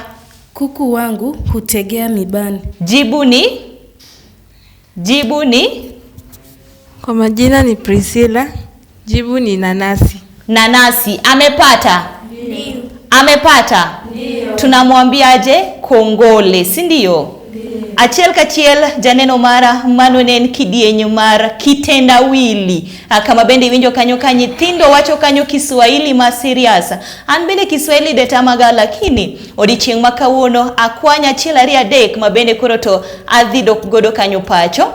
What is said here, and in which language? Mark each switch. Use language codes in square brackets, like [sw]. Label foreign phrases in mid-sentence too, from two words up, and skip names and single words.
[sw] Kuku wangu hutegea mibani. Jibu ni? Jibu ni? Kwa majina ni Priscilla. Jibu ni nanasi. Nanasi. Amepata? Ndio. Amepata? Ndio. Tunamwambiaje? Kongole, si ndio? [luo] Achiel kachiel janeno mara manonen kidienyo mar kitendawili. Kama bende iwinjo kanyo ka nyithindo wacho kanyo Kiswahili ma serious. An bende Kiswahili detamaga, lakini odiochieng' ma kawuono akwanya achiel ariyo adek ma bende koro to adhi dok godo kanyo pacho.